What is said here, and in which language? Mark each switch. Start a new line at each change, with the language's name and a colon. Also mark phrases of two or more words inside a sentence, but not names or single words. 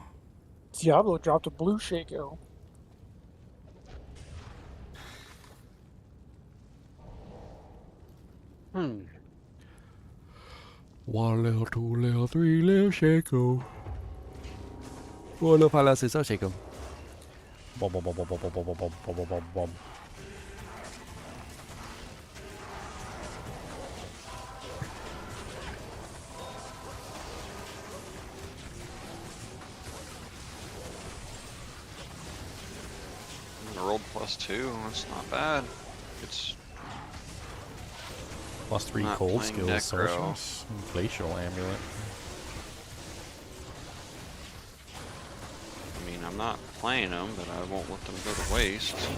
English: Diablo dropped a blue Shaco. One little, two little, three little Shaco. Four little, five little, six little Shaco. Bob, bob, bob, bob, bob, bob, bob, bob, bob, bob, bob. I rolled +2. That's not bad. It's +3 not cold playing skills, necro. sorceress, glacial amulet. I mean, I'm not playing them, but I won't let them go to waste.